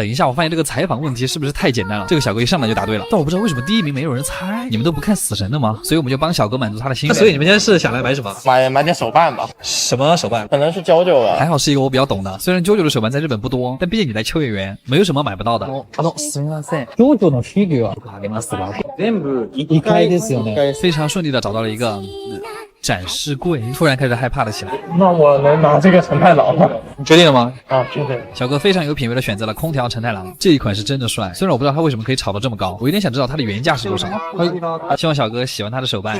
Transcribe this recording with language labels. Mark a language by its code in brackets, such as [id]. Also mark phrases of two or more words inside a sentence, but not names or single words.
[zh] 等一下，我发现这个采访问题是不是太简单了？这个小哥一上来就答对了，但我不知道为什么第1名没有人猜。你们都不看死神的吗？所以我们就帮小哥满足他的心愿。所以你们现在是想来买什么？买点手办吧。什么手办？可能是JoJo吧。还好是一个我比较懂的，虽然JoJo的手办在日本不多，但毕竟你来秋叶原，没有什么买不到的。 [ja] すみません。JoJo のフィギュアありますか？全部1階ですよね。 [zh] 非常顺利的找到了一个展示柜，突然开始害怕了起来。那我能拿这个成太郎了。你决定了吗？啊，决定。小哥非常有品味的选择了空调成太郎，这一款是真的帅。虽然我不知道他为什么可以炒到这么高，我有点想知道它的原价是多少。希望小哥喜欢他的手办，